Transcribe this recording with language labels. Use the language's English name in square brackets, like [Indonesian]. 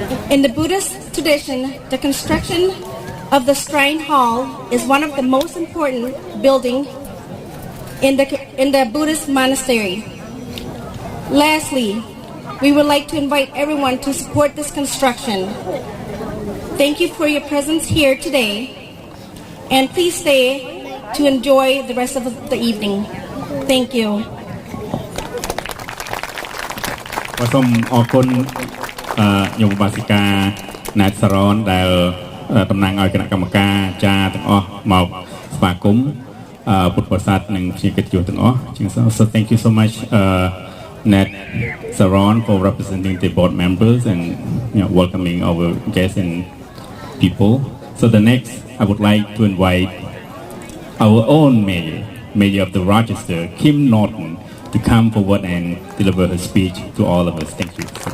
[English] In the Buddhist tradition, the construction of the Shrine Hall is one of the most important buildings in the Buddhist monastery. Lastly, we would like to invite everyone to support this construction. Thank you for your presence here today, and please stay to enjoy the rest of the evening. Thank you. [Khmer] សូមអរគុណញោមបាសិកាណែតសរនដែលតំណាងឲ្យគណៈកម្មការអាចារ្យទាំងអស់មកស្វាគមន៍ពុទ្ធបរិស័ទនិងភ្ញៀវកិត្តិយសទាំងអស់ [English] So thank you so much Nat Saron for representing the board members and welcoming our guests and people. So the next I would like to invite our own mayor of the Rochester, Kim Norton, to come forward and deliver her speech to all of us. Thank you.